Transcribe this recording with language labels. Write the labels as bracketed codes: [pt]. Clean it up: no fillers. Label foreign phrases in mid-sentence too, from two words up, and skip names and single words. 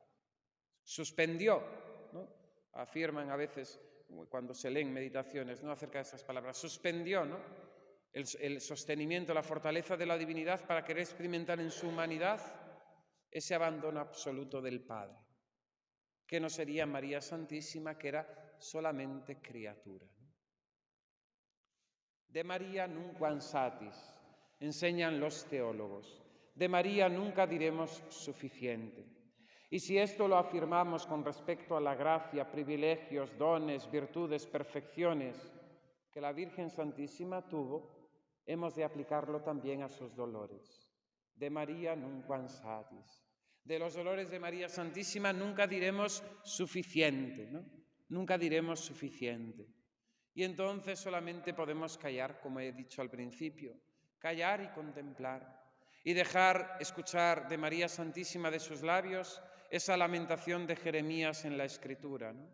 [es] Suspendió, ¿no?, afirman a veces cuando se leen meditaciones, ¿no?, acerca de estas palabras, suspendió, ¿no?, el sostenimiento, la fortaleza de la divinidad para querer experimentar en su humanidad ese abandono absoluto del Padre, que no sería María Santísima, que era solamente criatura. [la] De María nunquam satis, [es] enseñan los teólogos. De María nunca diremos suficiente. Y si esto lo afirmamos con respecto a la gracia, privilegios, dones, virtudes, perfecciones que la Virgen Santísima tuvo, hemos de aplicarlo también a sus dolores. [la] De María nunquam satis. [es] De los dolores de María Santísima nunca diremos suficiente, ¿no? Nunca diremos suficiente. Y entonces solamente podemos callar, como he dicho al principio, callar y contemplar, y dejar escuchar de María Santísima de sus labios esa lamentación de Jeremías en la Escritura, ¿no?